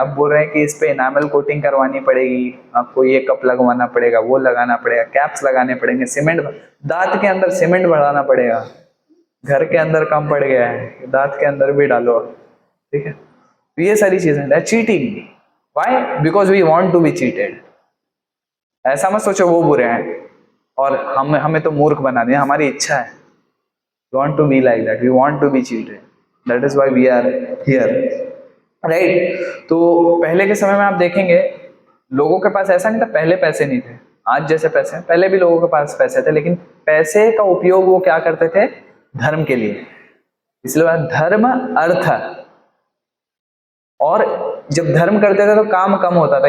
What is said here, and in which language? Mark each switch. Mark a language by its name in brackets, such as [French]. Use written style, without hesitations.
[Hindi] आप बोल रहे हैं कि इस पे इनामल कोटिंग करवानी पड़ेगी, आपको ये कप लगवाना पड़ेगा, वो लगाना पड़ेगा, कैप्स लगाने पड़ेंगे, सीमेंट, दांत के अंदर सीमेंट बढ़ाना पड़ेगा. घर के अंदर कम पड़ गया है, दांत के अंदर भी डालो, ठीक है? तो ये सारी चीजें, [English] Cheating. Why? Because we want to be cheated. [Hindi] ऐसा मत सोचो वो बुरे हैं और हमें तो मूर्ख बना दिया. हमारी इच्छा है, [English] we want to be like that, we want to be cheated, that is why we are here, right? [Hindi] तो पहले के समय में आप देखेंगे लोगों के पास ऐसा नहीं था, पहले पैसे नहीं थे आज जैसे पैसे हैं. पहले भी लोगों के पास पैसे थे, लेकिन पैसे का उपयोग वो क्या करते थे? धर्म के लिए. इसलिए धर्म अर्थ, और जब धर्म करते थे तो काम कम होता था.